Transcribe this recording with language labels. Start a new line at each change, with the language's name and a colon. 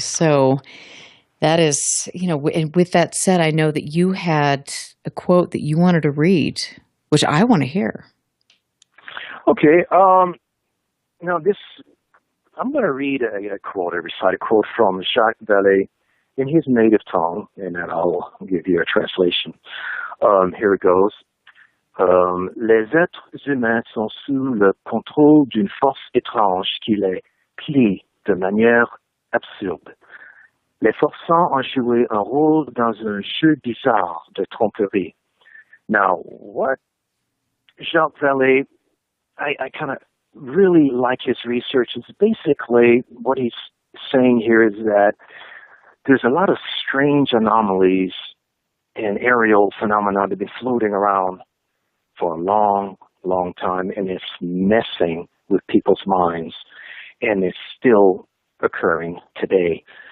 English: So that is, and with that said, I know that you had a quote that you wanted to read, which I want to hear. Okay. I'm going to read a quote, recite a quote from Jacques Vallée in his native tongue, and then I'll give you a translation. Here it goes.
French: Les êtres humains sont sous le contrôle d'une force étrange qui les plie de manière absurde, les forçant à jouer un rôle dans un jeu bizarre de tromperie.
English: Now, what Jacques Vallée, I kind of really like his research. It's basically what he's saying here is that there's a lot of strange anomalies and aerial phenomena that have been floating around for a long, long time, and it's messing with people's minds, and it's still occurring today.